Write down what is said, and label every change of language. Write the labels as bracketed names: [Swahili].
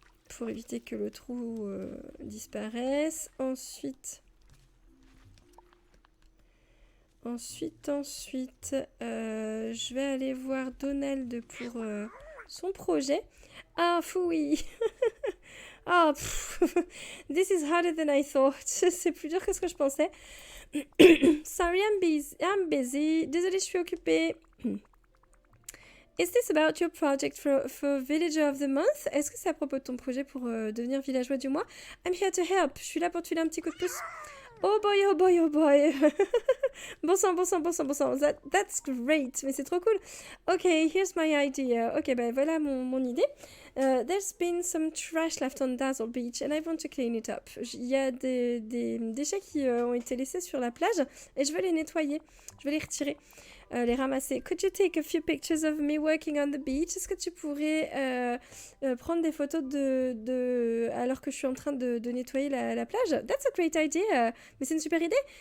[French] Pour éviter que le trou disparaisse. Ensuite, je vais aller voir Donald pour son projet. Ah, oui. [English] Ah, this is harder than I thought. [French] C'est plus dur que ce que je pensais. [English] Sorry, I'm busy. [French] Désolée, je suis occupée. [English] Is this about your project for Villager of the Month? [French] Est-ce que c'est à propos de ton projet pour devenir villageois du mois? [English] I'm here to help. [French] Je suis là pour te filer un petit coup de pouce. [English] Oh boy, oh boy, oh boy. [French] Bon sang. [English] That's great. [French] Mais c'est trop cool. Ok, [English] here's my idea. [French] Ok, ben voilà mon idée. [English] There's been some trash left on Dazzle Beach and I want to clean it up. [French] Il y a des déchets qui ont été laissés sur la plage et je veux les nettoyer. Je veux les retirer. Les ramasser. [English] Could you take a few pictures of me working on the beach? [French] Est-ce que tu pourrais prendre des photos alors que je suis en train de nettoyer la plage? [English] That's a great idea. [French] Mais c'est une super idée.